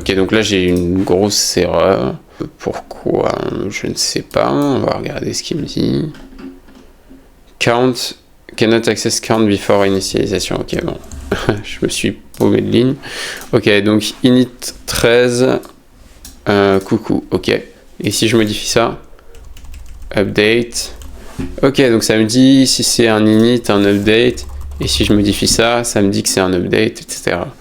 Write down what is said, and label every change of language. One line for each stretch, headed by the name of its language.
French: Ok, donc là j'ai une grosse erreur. Pourquoi? Je ne sais pas. On va regarder ce qu'il me dit.
English: Count cannot access count before initialisation.
French: Ok, bon. Je me suis paumé de ligne. Ok, donc init 13. Coucou. Ok. Et si je modifie ça, update. Ok, donc ça me dit si c'est un init, un update. Et si je modifie ça, ça me dit que c'est un update, etc.